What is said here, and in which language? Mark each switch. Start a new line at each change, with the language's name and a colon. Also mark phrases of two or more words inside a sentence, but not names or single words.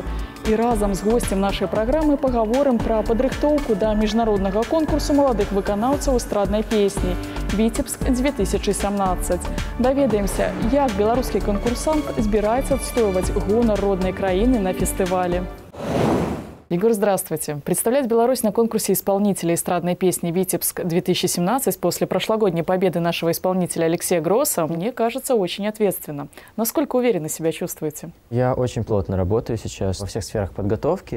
Belarusian: І разам з госцем нашай праграмы пагаворым пра падрыхтоўку да міжнароднага конкурсу маладых выканаўцаў эстраднай песні «Віцебск-2017». Даведаемся, як беларускі канкурсант збіраецца адстойваць гонар роднай краіны на фестывале.
Russian: Егор, здравствуйте. Представлять Беларусь на конкурсе исполнителей эстрадной песни «Витебск-2017» после прошлогодней победы нашего исполнителя Алексея Гросса, мне кажется, очень ответственно. Насколько уверенно себя чувствуете? Я очень плотно работаю сейчас во всех сферах подготовки.